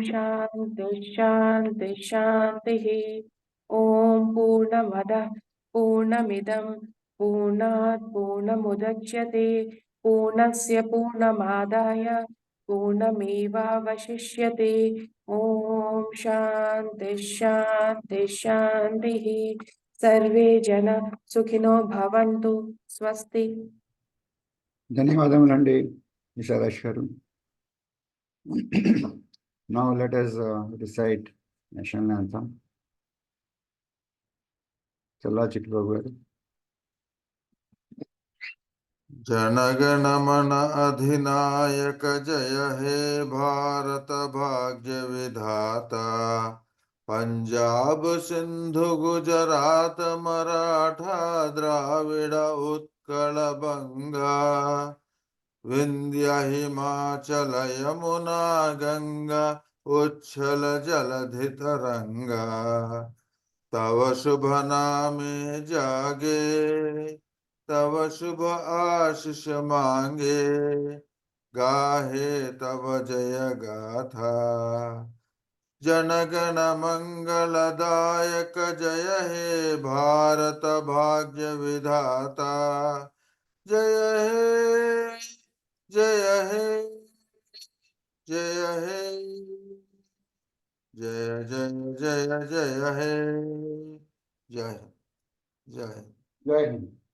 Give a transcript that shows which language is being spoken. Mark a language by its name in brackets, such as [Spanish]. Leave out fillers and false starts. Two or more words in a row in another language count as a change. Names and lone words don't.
[Sanskrit] शान्ति शान्ति शान्तिः ॐ पूर्णमदः पूर्णमिदं पूर्णात् पूर्णमुदच्यते पूर्णस्य पूर्णमादाय पूर्णमेवावशिष्यते ॐ शान्ति शान्ति शान्तिः सर्वे जन सुखिनो भवन्तु स्वस्ति [Telugu] ధన్యవాదములండి విశాలాష్ గారు. [English] Now let us recite national anthem. [Telugu] చల్లా చిట్టిబాబు గారు. [Bangla] জনগণ মন অধিনায়ক জয় হে ভারত ভাগ্য বিধাতা পঞ্জাব সিন্ধু গুজরাট মরাঠা দ্রাবিড় উৎকল বঙ্গ বিন্ধ্য হিমাচল যমুনা গঙ্গা উচ্ছল জলধি তরঙ্গ তব শুভ নামে জাগে তব শুভ আশিস মাগে গাহে তব জয় গাথা জনগণ মঙ্গলদায়ক জয় হে ভারত ভাগ্য বিধাতা জয় হে জয় হে জয় হে জয় জয় জয় জয় হে জয় জয় [Hindi] जय हिंद.